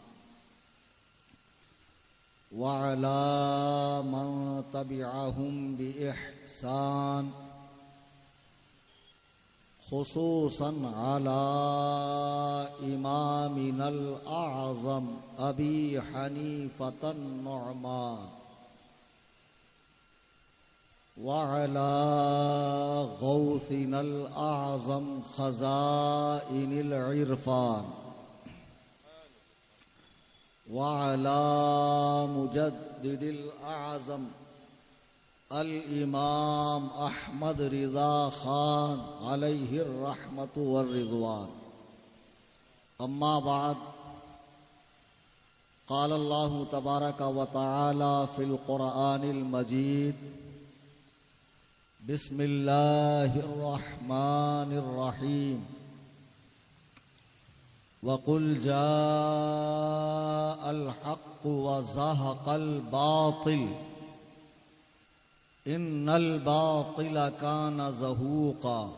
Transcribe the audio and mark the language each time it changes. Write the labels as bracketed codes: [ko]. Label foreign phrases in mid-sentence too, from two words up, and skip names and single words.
[ar] وعلى من تبعهم بإحسان خصوصا على إمامنا الأعظم أبي حنيفة النعمان وعلى غوثنا الأعظم خزائن العرفان وعلى مجددنا الأعظم الإمام أحمد رضا خان عليه الرحمة والرضوان. أما بعد, قال الله تبارك وتعالى في القرآن المجيد بسم الله الرحمن الرحيم وقل جاء الحق وزهق الباطل إن الباطل كان زهوقا.